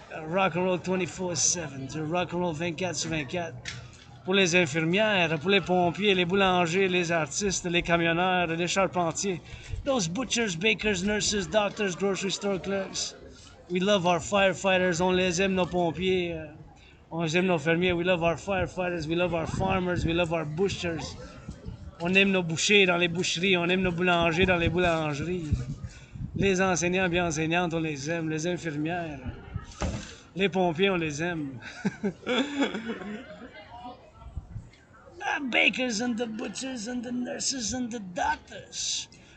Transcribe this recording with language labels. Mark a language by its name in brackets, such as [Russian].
[English] Rock and roll 24/7, du rock and roll 24/24. [French] Pour les infirmières, pour les pompiers, les boulangers, les artistes, les camionneurs, les charpentiers. [English] Those butchers, bakers, nurses, doctors, grocery store clerks. We love our firefighters, [French] on les aime nos pompiers. On aime nos fermiers. [English] We love our firefighters. We love our farmers. We love our butchers. [French] On aime nos bouchers dans les boucheries. On aime nos boulangers dans les boulangeries. Les enseignants bien enseignantes, on les aime. Les infirmières. Les pompiers, on les aime. [English] The bakers and the butchers and the nurses and the doctors.